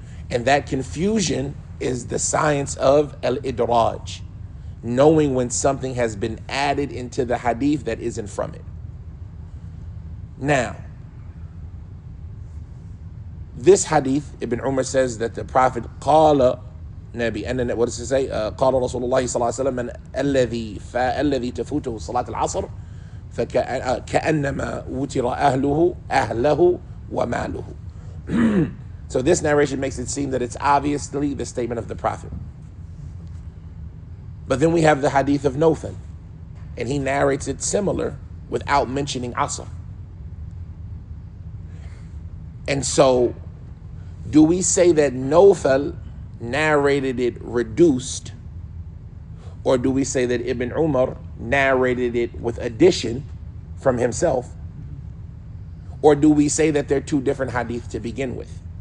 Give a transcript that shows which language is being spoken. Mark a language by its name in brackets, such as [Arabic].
[English] And that confusion is the science of al-idraj, knowing when something has been added into the hadith that isn't from it. Now, this hadith, Ibn Umar says that the Prophet [Arabic] qala Nabi, [English] and what does it say? [Arabic] قال رسول الله صلى الله عليه وسلم من الذي تفوته صلاة العصر فكأنما وتر أهله وماله. [English] So this narration makes it seem that it's obviously the statement of the Prophet. But then we have the hadith of Nawfal, and he narrates it similar without mentioning Asr. And so, do we say that Nawfal narrated it reduced, or do we say that Ibn Umar narrated it with addition from himself, or do we say that they're two different hadith to begin with?